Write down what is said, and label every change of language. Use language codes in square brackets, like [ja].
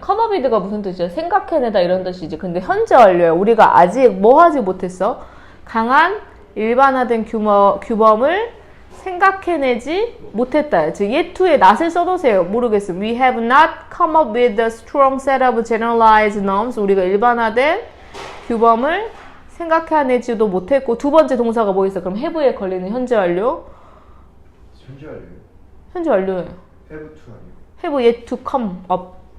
[en] come up with [ko] 가 무슨 뜻이야? 생각해내다 이런 뜻이지. 근데 현재 완료야. 우리가 아직 뭐 하지 못했어? 강한 일반화된 규범을 생각해내지 못했다. 즉 [en] yet to [ko] 의 not을 써놓으세요. 모르겠어. [en] We have not come up with a strong set of generalized norms. [ko] 우리가 일반화된 규범을 생각해내지도 못했고, 두 번째 동사가 뭐 있어? 그럼 have에 걸리는 현재 완료? 현재 완료요? 현재 완료예요. [en] have to [ko] 아니요? [en] have yet to come up.